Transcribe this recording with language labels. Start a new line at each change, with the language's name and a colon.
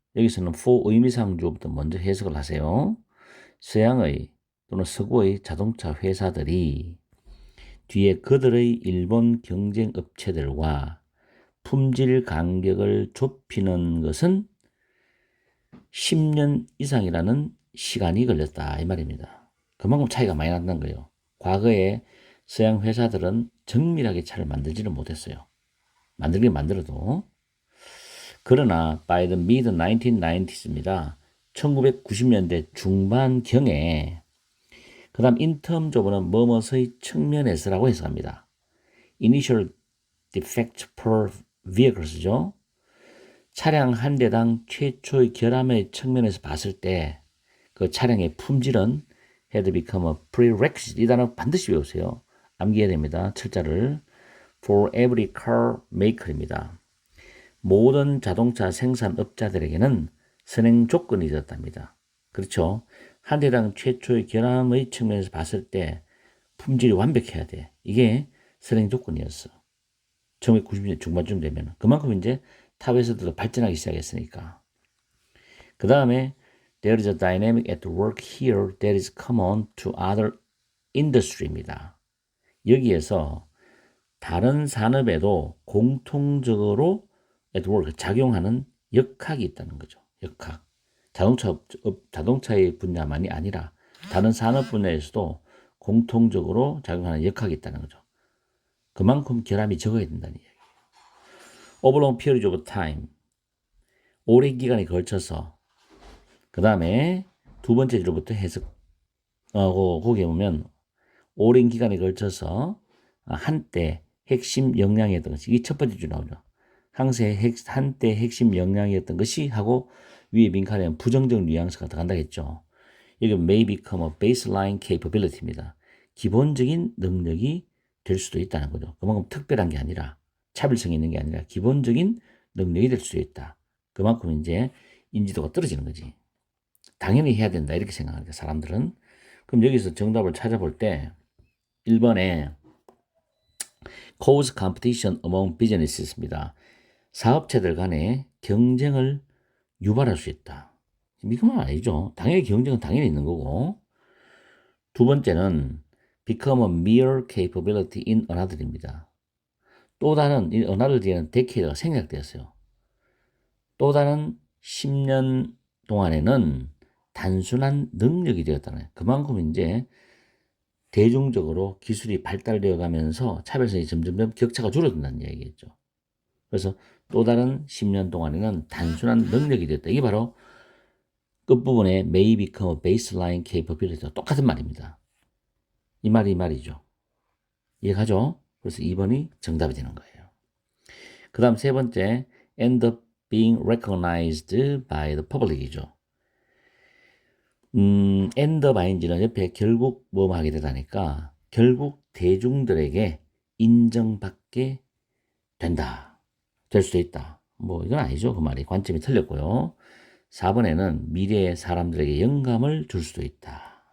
Korean: 여기서는 for 의미상 주어부터 먼저 해석을 하세요. 서양의 또는 서구의 자동차 회사들이 뒤에 그들의 일본 경쟁 업체들과 품질 간격을 좁히는 것은 10년 이상이라는 시간이 걸렸다 이 말입니다. 그만큼 차이가 많이 난다는 거예요. 과거에 서양 회사들은 정밀하게 차를 만들지는 못했어요. 만들긴 만들어도. 그러나
English: by the mid 1990s입니다.
Korean: 1990년대 중반경에 그 다음
English: in terms of
Korean: 는 뭐뭐의 측면에서라고 해석합니다.
English: initial defect per vehicles죠.
Korean: 차량 한 대당 최초의 결함의 측면에서 봤을 때 그 차량의 품질은
English: had become a prerequisite.
Korean: 이 단어 반드시 외우세요. 암기해야 됩니다. 철자를.
English: for every car maker입니다.
Korean: 모든 자동차 생산업자들에게는 선행 조건이 되었답니다. 그렇죠. 한 대당 최초의 결함의 측면에서 봤을 때 품질이 완벽해야 돼. 이게 선행 조건이었어. 1990년 중반쯤 되면. 그만큼 이제 탑 회사들도 발전하기 시작했으니까.
English: 그 다음에 there is a dynamic at work here that is common to other industry입니다.
Korean: 여기에서 다른 산업에도 공통적으로
English: at work
Korean: 작용하는 역학이 있다는 거죠. 역학. 자동차의 분야만이 아니라 다른 산업 분야에서도 공통적으로 작용하는 역학이 있다는 거죠. 그만큼 결함이 적어야 된다는 이야기예요.
English: Over long period of time.
Korean: 오랜 기간에 걸쳐서. 그 다음에 두 번째 줄부터 해석. 거기에 보면 오랜 기간에 걸쳐서 한때 핵심 역량이었던 것이 이게 첫 번째 줄 나오죠. 한때 핵심 역량이었던 것이 하고 위에 빈칸에 부정적 뉘앙스가 들어간다겠죠. 여기
English: may become a baseline capability입니다.
Korean: 기본적인 능력이 될 수도 있다는 거죠. 그만큼 특별한 게 아니라 차별성이 있는 게 아니라 기본적인 능력이 될 수도 있다. 그만큼 이제 인지도가 떨어지는 거지. 당연히 해야 된다 이렇게 생각하니까 사람들은. 그럼 여기서 정답을 찾아볼 때 1번에
English: cause competition among business
Korean: 입니다. 사업체들 간의 경쟁을 유발할 수 있다. 이건 아니죠. 당연히 경쟁은 당연히 있는 거고. 두 번째는
English: become a mere capability in another입니다.
Korean: 또 다른 이 another 뒤에는 decade가 생략되었어요. 또 다른 10년 동안에는 단순한 능력이 되었다는 거예요. 그만큼 이제 대중적으로 기술이 발달되어 가면서 차별성이 점점 격차가 줄어든다는 얘기겠죠. 그래서 또 다른 10년 동안에는 단순한 능력이 되었다. 이게 바로 끝부분에
English: may become a baseline capability
Korean: 와 똑같은 말입니다. 이 말이 이 말이죠. 이해가죠? 그래서 2번이 정답이 되는 거예요. 그 다음 세 번째,
English: end up being recognized by the public이죠. end up ing
Korean: 는 옆에 결국 뭐 하게 되다니까 결국 대중들에게 인정받게 된다. 될 수도 있다. 뭐 이건 아니죠. 그 말이 관점이 틀렸고요. 4번에는 미래의 사람들에게 영감을 줄 수도 있다.